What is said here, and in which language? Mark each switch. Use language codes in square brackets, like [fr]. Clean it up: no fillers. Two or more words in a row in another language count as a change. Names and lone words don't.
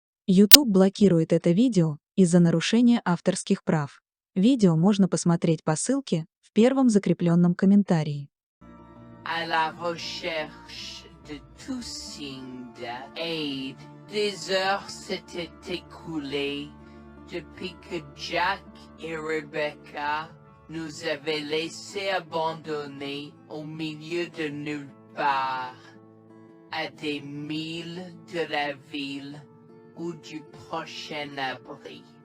[ru] YouTube блокирует это видео из-за нарушения авторских прав. Видео можно посмотреть по ссылке в первом закрепленном комментарии. [fr] À la recherche de tout signe d'aide, des heures s'étaient écoulées depuis que Jack et Rebecca nous avaient laissés abandonnés au milieu de nulle part, à des milles de la ville ou du prochain abri.